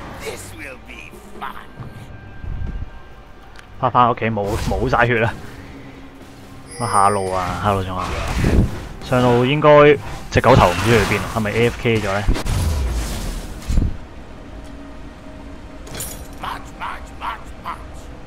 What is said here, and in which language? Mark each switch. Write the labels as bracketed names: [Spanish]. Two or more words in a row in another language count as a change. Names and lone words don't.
[English] This will be fun. [Cantonese] 翻屋企冇晒血啦。乜下路啊？下路仲啊？上路應該隻狗頭唔知去邊，係咪 AFK 咗咧？ [English] March, march, march, march.